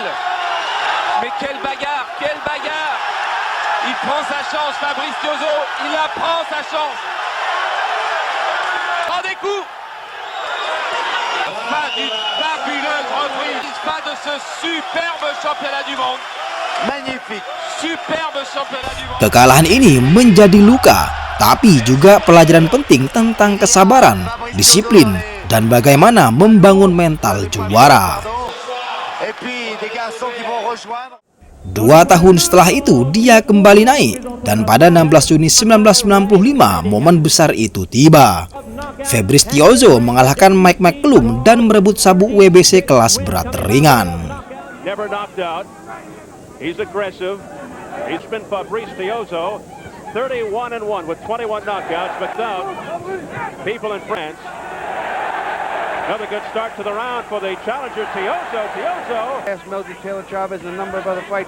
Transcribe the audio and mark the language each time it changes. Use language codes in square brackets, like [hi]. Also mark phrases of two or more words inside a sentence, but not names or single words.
[fr] Mais quelle bagarre, quelle bagarre! Il prend sa chance, Fabrice Tiozzo, il la prend sa chance. Prend des coups. Fin d'une fabuleuse reprise, fin de ce superbe championnat du monde. Magnifique. Superbe championnat du monde. [id] Kekalahan ini menjadi luka, tapi juga pelajaran penting tentang kesabaran, disiplin, dan bagaimana membangun mental juara. 2 tahun setelah itu dia kembali naik, dan pada 16 Juni 1995 momen besar itu tiba. Fabrice Tiozzo mengalahkan Mike McCallum dan merebut sabuk WBC kelas berat ringan. [en] He's aggressive. He's been Fabrice Tiozzo, 31-1 with 21 knockouts, but now people in France. Another good start to the round for the challenger Tiozzo. Tiozzo has Mildred Taylor Chavez and a number of other fights.